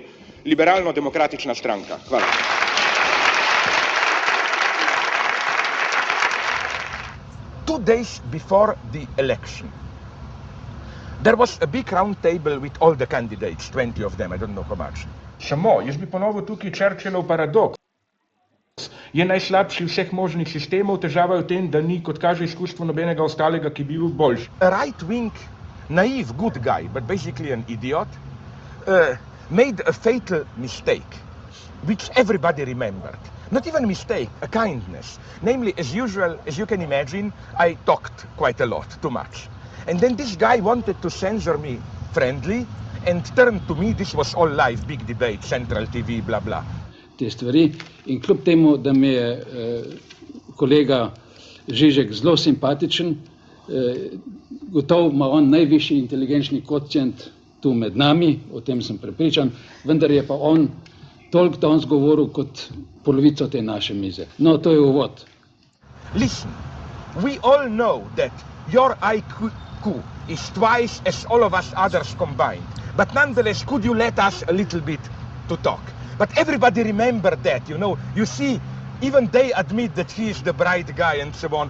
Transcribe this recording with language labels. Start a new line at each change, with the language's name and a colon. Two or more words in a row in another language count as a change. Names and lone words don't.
Slovenian: Liberalno-demokratična stranka. Hvala.
English: 2 days before the election, there was a big round table with all the candidates, 20 of them, I don't know how much.
Slovenian: Samo, jaz bi ponovil tukaj Churchillov paradoks. Je najslabši vseh možnih sistemov, težava je v tem, da ni, kot kaže izkustvo, nobenega ostalega, ki bi bil boljši.
English: A right-wing, naive, good guy, but basically an idiot, made a fatal mistake, which everybody remembered. Not even a mistake, a kindness. Namely, as usual, as you can imagine, I talked quite a lot, too much. And then this guy wanted to censor me friendly and turned to me, this was all live, big debate, Central TV, blah, blah.
Slovenian: Te stvari in kljub temu, da mi je kolega Žižek zelo simpatičen, gotovo ima on najvišji inteligenčni kvocient tu med nami, o tem sem prepričan, vendar je pa on toliko danes govoril kot polovico te naše mize. No, to je uvod.
English: Listen, we all know that your IQ is twice as all of us others combined. But nonetheless, could you let us a little bit to talk? But everybody remember that, you know. You see, even they admit that he is the bright guy and so on.